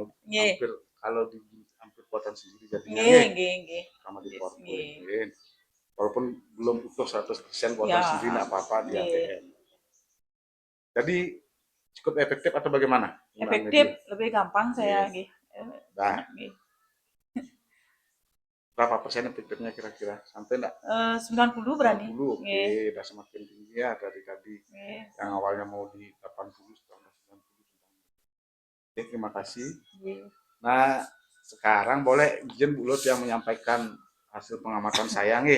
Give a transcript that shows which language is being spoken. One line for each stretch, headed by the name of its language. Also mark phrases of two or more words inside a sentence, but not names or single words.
Indonesian: Nggih. Hampir kalau di hampir buatan sendiri jadinya
Javanese: Nggih, nggih, nggih.
Indonesian: sama di Yes, PowerPoint. nggih. Nggih. Walaupun belum utuh 100% buatan Ya, sendiri nggak apa-apa di nggih. ATM. Jadi cukup efektif atau bagaimana? Efektif, lebih gampang saya Nggih. nggih. Nah, Enak nggih. berapa persen efektifnya kira-kira? Sampai enggak? 90 berani. 90, oke, Nggih. udah semakin tinggi ya dari tadi. Nggih. Yang awalnya mau di 80, sekarang 90. Oke, terima kasih. Nggih. Nah, sekarang boleh izin Bu Lut yang menyampaikan hasil pengamatan saya nih.